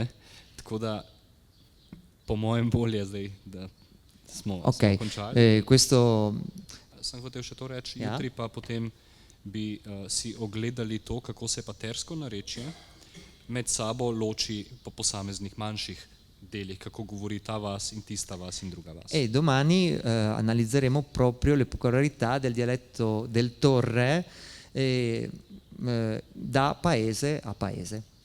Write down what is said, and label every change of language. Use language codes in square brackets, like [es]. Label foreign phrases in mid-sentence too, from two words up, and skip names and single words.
[sl] Tako da po mojem bolje zdaj, da smo končali. Sem hotel še to reči, jutri pa potem bi si ogledali to, kako se pa tersko narečje med sabo loči po posameznih manjših delih, kako govori ta vas in tista vas in druga vas. [it] E domani analizzeremo proprio le peculiarità del dialetto del Torre da paese a paese.